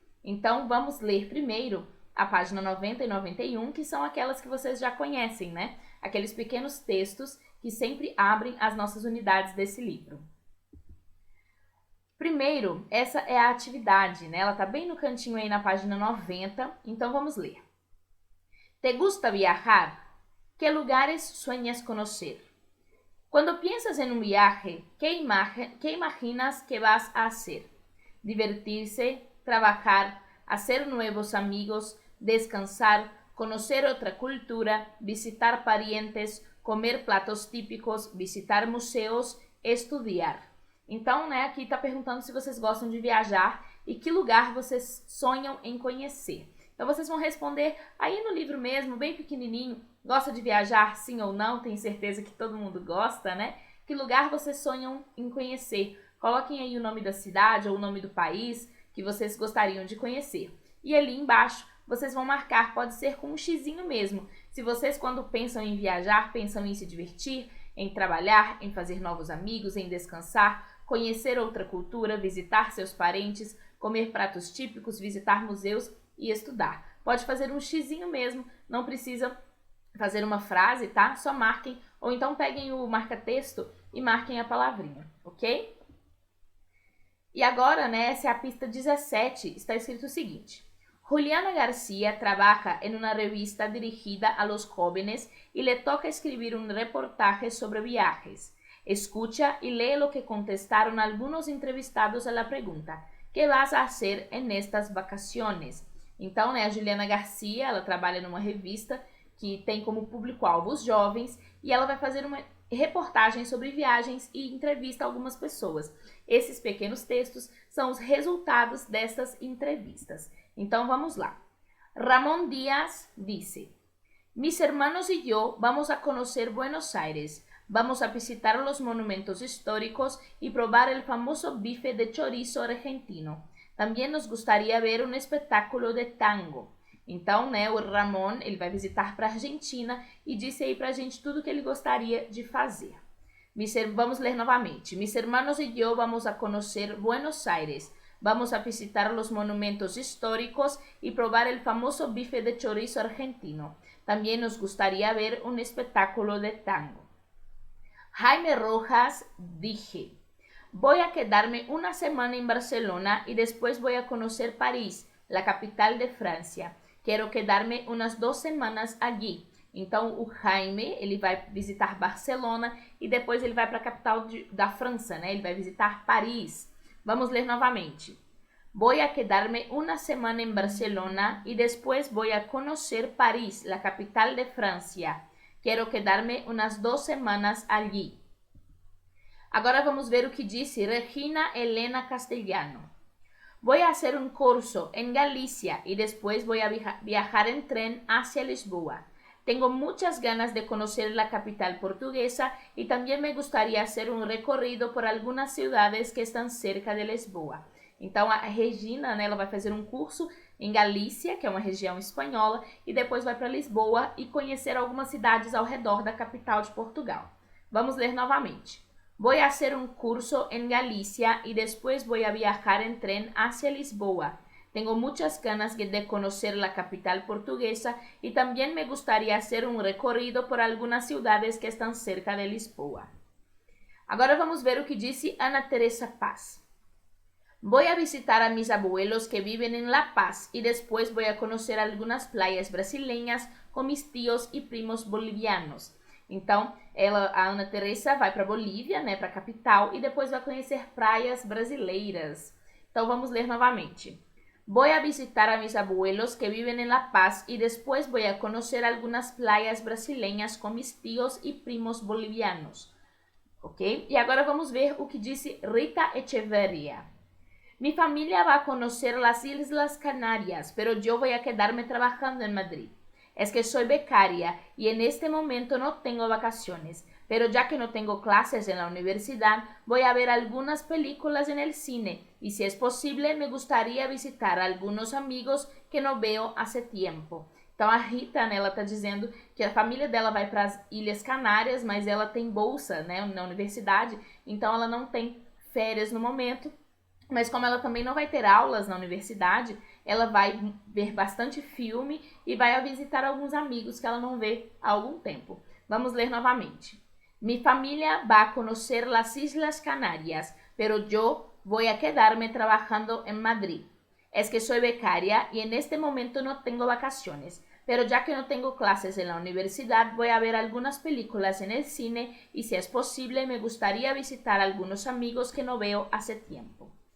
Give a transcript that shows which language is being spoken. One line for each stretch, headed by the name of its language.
Portuguese: Então, vamos ler primeiro a página 90 e 91, que são aquelas que vocês já conhecem, Aqueles pequenos textos que sempre abrem as nossas unidades desse livro. Primeiro, essa é a atividade, Ela está bem no cantinho aí na página 90, então vamos ler.
Spanish: ¿Te gusta viajar? ¿Qué lugares sueñas conocer? Cuando piensas en un viaje, ¿qué imaginas que vas a hacer? Divertirse, trabajar, hacer nuevos amigos, descansar, conocer otra cultura, visitar parientes, comer platos típicos, visitar museus, estudiar.
Portuguese: Então, aqui está perguntando se vocês gostam de viajar e que lugar vocês sonham em conhecer. Então, vocês vão responder aí no livro mesmo, bem pequenininho. Gosta de viajar, sim ou não? Tenho certeza que todo mundo gosta, Que lugar vocês sonham em conhecer? Coloquem aí o nome da cidade ou o nome do país que vocês gostariam de conhecer. E ali embaixo, vocês vão marcar, pode ser com um xizinho mesmo. Se vocês, quando pensam em viajar, pensam em se divertir, em trabalhar, em fazer novos amigos, em descansar, conhecer outra cultura, visitar seus parentes, comer pratos típicos, visitar museus e estudar. Pode fazer um xizinho mesmo, não precisa fazer uma frase, tá? Só marquem, ou então peguem o marca-texto e marquem a palavrinha, ok? E agora, essa é a pista 17, está escrito o seguinte.
Spanish: Juliana García trabaja en una revista dirigida a los jóvenes y le toca escribir un reportaje sobre viajes. Escucha y lee lo que contestaron algunos entrevistados a la pregunta: ¿qué vas a hacer en estas vacaciones?
Portuguese: Então, a Juliana García, ela trabalha numa revista que tem como público-alvo os jovens e ela vai fazer uma reportagem sobre viagens e entrevista a algumas pessoas. Esses pequenos textos são os resultados dessas entrevistas. Então, vamos lá.
Spanish: Ramón Díaz dice: Mis hermanos y yo vamos a conocer Buenos Aires. Vamos a visitar los monumentos históricos y probar el famoso bife de chorizo argentino. También nos gustaría ver un espectáculo de tango.
Portuguese: Então, o Ramon, ele vai visitar para a Argentina e disse aí para a gente tudo que ele gostaria de fazer. Vamos ler novamente.
Spanish: Mis hermanos y yo vamos a conocer Buenos Aires. Vamos a visitar los monumentos históricos y probar el famoso bife de chorizo argentino. También nos gustaría ver un espectáculo de tango. Jaime Rojas dije: voy a quedarme una semana en Barcelona y después voy a conocer París, la capital de Francia. Quero quedarme umas 2 semanas allí.
Portuguese: Então, o Jaime, ele vai visitar Barcelona e depois ele vai para a capital da França, Ele vai visitar Paris. Vamos ler novamente.
Spanish: Voy a quedarme una semana en Barcelona y después voy a conocer París, la capital de Francia. Quero quedarme umas 2 semanas allí.
Portuguese: Agora vamos ver o que disse Regina Helena Castellano.
Spanish: Voy a hacer un curso en Galicia y después voy a viajar en tren hacia Lisboa. Tengo muchas ganas de conocer la capital portuguesa y también me gustaría hacer un recorrido por algunas ciudades que están cerca de Lisboa.
Portuguese: Então, a Regina, ela vai fazer um curso em Galícia, que é uma região espanhola, e depois vai para Lisboa e conhecer algumas cidades ao redor da capital de Portugal. Vamos ler novamente.
Spanish: Voy a hacer un curso en Galicia y después voy a viajar en tren hacia Lisboa. Tengo muchas ganas de conocer la capital portuguesa y también me gustaría hacer un recorrido por algunas ciudades que están cerca de Lisboa.
Portuguese: Agora vamos ver o que disse Ana Teresa Paz.
Spanish: Voy a visitar a mis abuelos que viven en La Paz y después voy a conocer algunas playas brasileñas com mis tios e primos bolivianos.
Portuguese: Então, a Ana Teresa vai para Bolívia, né, para a capital, e depois vai conhecer praias brasileiras. Então, vamos ler novamente.
Spanish: Voy a visitar a mis abuelos que viven en La Paz y después voy a conocer algunas playas brasileñas com mis tios e primos bolivianos. Ok?
Portuguese: E agora vamos ver o que disse Rita Echeverria.
Spanish: Mi familia va a conocer las Islas Canarias, pero yo voy a quedarme trabajando en Madrid. Es que soy becaria y en este momento no tengo vacaciones, pero ya que no tengo clases en la universidad, voy a ver algunas películas en el cine y si es posible me gustaría visitar a algunos amigos que no veo hace tiempo.
Portuguese: Então a Rita, né, ela está dizendo que a família dela vai para as Ilhas Canárias, mas ela tem bolsa, né, na universidade, então ela não tem férias no momento. Mas como ela também não vai ter aulas na universidade, ela vai ver bastante filme e vai visitar alguns amigos que ela não vê há algum tempo. Vamos ler novamente.
Spanish: Mi familia va a conocer las Islas Canarias, pero yo voy a quedarme trabajando en Madrid. Es que soy becaria y en este momento no tengo vacaciones, pero ya que no tengo clases en la universidad, voy a ver algunas películas en el cine y si es posible me gustaría visitar a algunos amigos que no veo hace tiempo.